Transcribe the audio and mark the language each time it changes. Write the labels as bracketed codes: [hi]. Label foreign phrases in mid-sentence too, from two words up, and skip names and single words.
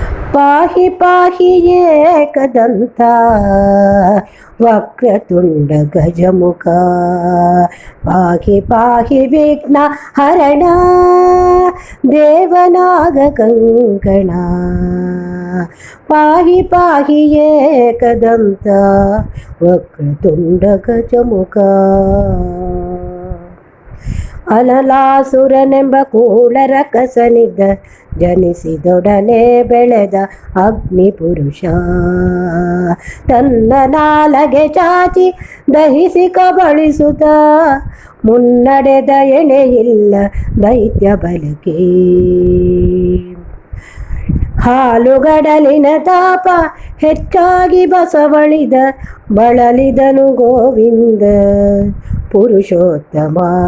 [sa] पाहि पाहि एकदन्ता वक्रतुण्ड गजमुख पाहि पाहि विघ्नहरण देवनागकङ्कणा पाहि पाहि एकदन्ता वक्रतुण्ड गजमुख [kn] ಅನಲಾಸುರನೆಂಬ ಕೂಳರ ಕಸನಿದ್ದ ಜನಿಸಿದೊಡನೆ ಬೆಳೆದ ಅಗ್ನಿ ಪುರುಷ ತನ್ನ ನಾಲಗೆ ಚಾಚಿ ದಹಿಸಿ ಕಬಳಿಸುತ್ತ ಮುನ್ನಡೆದ ಎಣೆಯಿಲ್ಲ ದೈತ್ಯ ಬಲಕೆ ಹಾಲುಗಡಲಿನ ತಾಪ ಹೆಚ್ಚಾಗಿ ಬಸವಳಿದ ಬಳಲಿದನು ಗೋವಿಂದ ಪುರುಷೋತ್ತಮ